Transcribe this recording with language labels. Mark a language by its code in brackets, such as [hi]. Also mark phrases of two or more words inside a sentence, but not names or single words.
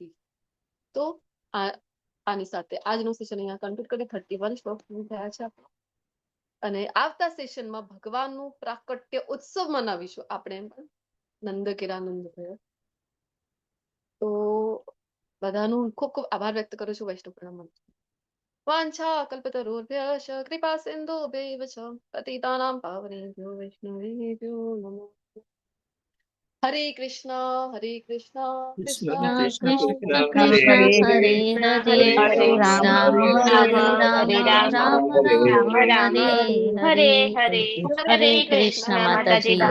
[gu] તો આની સાથે આજનું સેશન અહીંયા કન્ક્લુડ કરી 31 શ્લોક પૂર્ણ થયા છે આપણો. અને આવતા સેશનમાં ભગવાનનું પ્રાકટ્ય ઉત્સવ મનાવીશું આપણે. નંદકિરાનંદ થયો. તો બધાનું ખૂબ ખૂબ આભાર વ્યક્ત કરું છું વૈષ્ણવ પ્રણામ. [sa] વાંછા કલ્પતરુભ્યશ્ચ કૃપા સિંધુભ્યૈવ ચ પતિતાનાં પાવનેભ્યો વૈષ્ણવેભ્યો નમો. [gu] હરે કૃષ્ણ કૃષ્ણ કૃષ્ણ કૃષ્ણ કૃષ્ણ કૃષ્ણ હરે હરે રામ રામ રામ રામ હરે હરે હરે કૃષ્ણ માતાજી.